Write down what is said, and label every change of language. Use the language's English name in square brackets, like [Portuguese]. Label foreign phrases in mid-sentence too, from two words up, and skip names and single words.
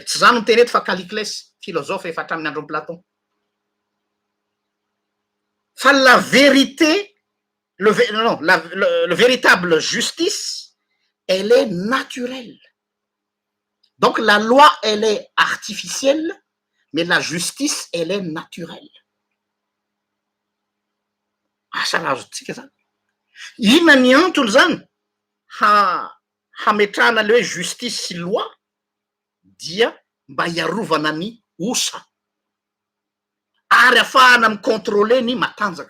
[Malagasy] Tsy zany miteny eto fa Caliclès, philosophe efa hatramin'ny andron'ny Platon. [French] Fa la vérité, le véritable justice, elle est naturelle. Donc la loi, elle est artificielle, mais la justice, elle est naturelle. [Malagasy] Asa azo tsika zany. Inona ny antony zany hametrahana le hoe justice sy loi dia mba hiarovana ny osa ary ahafahana micontrôler ny matanjaka.